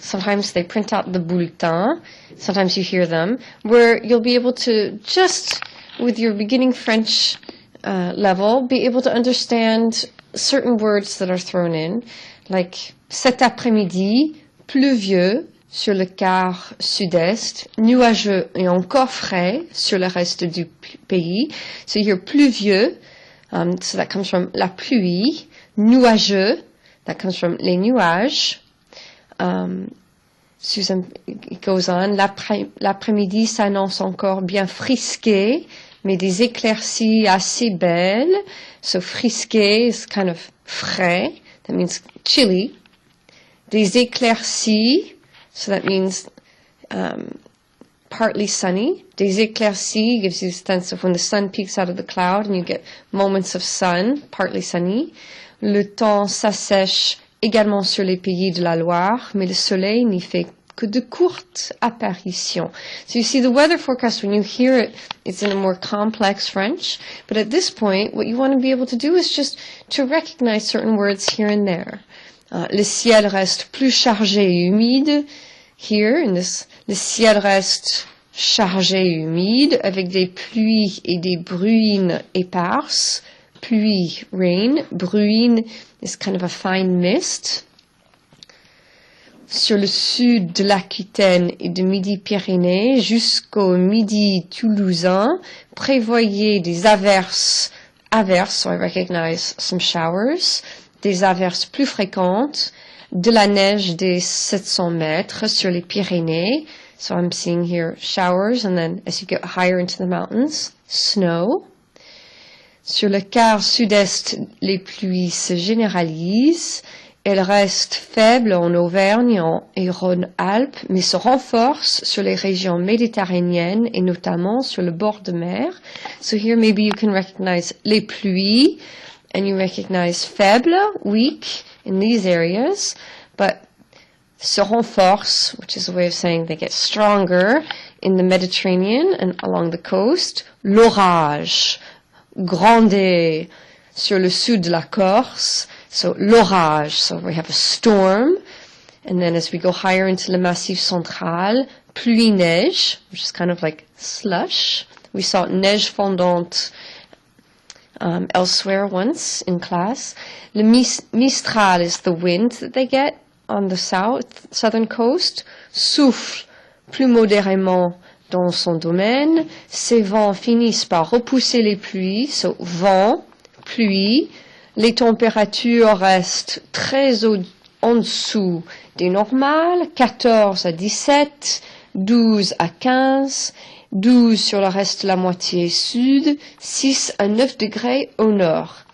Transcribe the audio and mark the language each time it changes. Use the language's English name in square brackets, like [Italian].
[English] Sometimes they print out the bulletin. Sometimes you hear them, where you'll be able to just, with your beginning French level, be able to understand certain words that are thrown in, like [French] cet après-midi, pluvieux sur le quart sud-est, nuageux et encore frais sur le reste du pays. [English] So you hear pluvieux, so that comes from la pluie. Nuageux, that comes from les nuages. [French] Susan, [English] it goes on, [French] l'après-midi s'annonce encore bien frisqué, mais des éclaircies assez belles. [English] So frisqué is kind of frais, that means chilly. Des éclaircies, so that means partly sunny. Des éclaircies gives you a sense of when the sun peeks out of the cloud and you get moments of sun, partly sunny. [French] Le temps s'assèche également sur les pays de la Loire, mais le soleil n'y fait que de courtes apparitions. [English] So you see the weather forecast, when you hear it, it's in a more complex French. But at this point, what you want to be able to do is just to recognize certain words here and there. [French] Le ciel reste plus chargé et humide. [English] Here, in this, [French] le ciel reste chargé et humide, avec des pluies et des bruines éparses. [English] Pluie, rain. Bruine is kind of a fine mist. [French] Sur le sud de l'Aquitaine et de Midi-Pyrénées jusqu'au Midi toulousain, prévoyez des averses, [English] so I recognize some showers, [French] des averses plus fréquentes, de la neige des 700 mètres sur les Pyrénées. [English] So I'm seeing here showers, and then as you get higher into the mountains, snow. [French] Sur le quart sud-est, les pluies se généralisent Elle reste faible en Auvergne et Rhône-Alpes, mais se renforce sur les régions méditerranéennes et notamment sur le bord de mer. [English] So here maybe you can recognize les pluies and you recognize faible, weak in these areas, but [French] se renforce, [English] which is a way of saying they get stronger in the Mediterranean and along the coast. [French] L'orage, grande sur le sud de la Corse. [English] So l'orage, so we have a storm. And then as we go higher into the Massif Central, pluie-neige, which is kind of like slush. We saw neige fondante elsewhere once in class. Le Mistral is the wind that they get on the southern coast. [French] Souffle plus modérément dans son domaine. Ces vents finissent par repousser les pluies, so vent, pluie. Les températures restent très en dessous des normales, 14 à 17, 12 à 15, 12 sur le reste de la moitié sud, 6 à 9 degrés au nord.